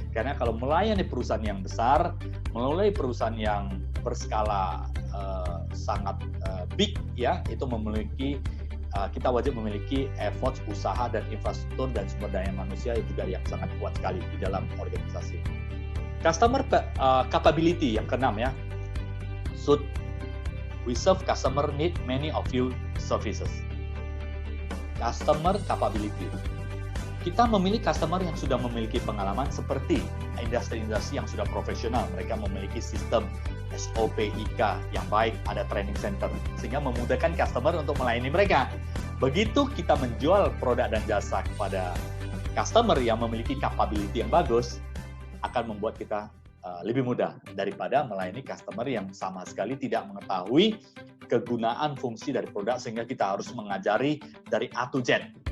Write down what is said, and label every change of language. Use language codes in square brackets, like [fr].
[id] Karena kalau melayani perusahaan yang besar, melalui perusahaan yang berskala sangat big, ya, itu memiliki kita wajib memiliki effort, usaha, dan infrastruktur dan sumber daya manusia juga yang sangat kuat sekali di dalam organisasi. Customer capability yang keenam, ya. [en] Should we serve customer need many of your services. Customer capability. [id] Kita memilih customer yang sudah memiliki pengalaman seperti industri-industri yang sudah profesional. Mereka memiliki sistem SOP IK yang baik, ada training center, sehingga memudahkan customer untuk melayani mereka. Begitu kita menjual produk dan jasa kepada customer yang memiliki capability yang bagus, akan membuat kita lebih mudah daripada melayani customer yang sama sekali tidak mengetahui kegunaan fungsi dari produk, sehingga kita harus mengajari dari A to Z.